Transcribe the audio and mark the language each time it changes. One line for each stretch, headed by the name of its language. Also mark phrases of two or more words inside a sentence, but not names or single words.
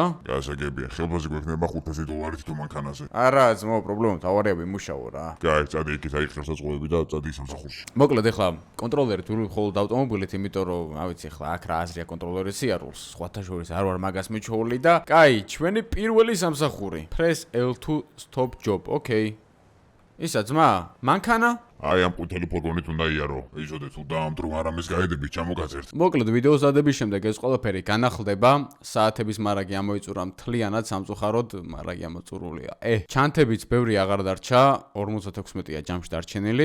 Georgian: გასაგებია, ხელფასი გვექნება $500 თუ მანქანაზე. არა, ძმაო, პრობლემა თავარია ვიმუშაო რა. გაიგე, წადი იქით აი ხელსაწყოები და წადი სამსახურში. მოკლედ ეხლა კონტროლერი თუ მხოლოდ ავტომობილით, იმიტომ რომ, რა ვიცი, ეხლა აქ რა აზრია კონტროლერის სიარულს, სხვათა შორის არ ვარ მაგას მიჩვეული და კაი, ჩვენი პირველი სამსახური.
English: Press L2 stop job.
Georgian: ოკეი. ისა ძმა, მანქანა? აი ამ ყვითელი ფურგონით უნდა იარო. იცოდე თუ დაამტრო არამის გაედებით ჩამოგაწერთ. მოკლედ ვიდეოს დადების შემდეგ ეს ყველაფერი განახლდება, საათების მარაგი ამოიწურა მთლიანად სამწუხაროდ, მარაგი ამოწურულია. ჩანთებიც ბევრი აღარ დარჩა, 56-ია ჯამში დარჩენილი.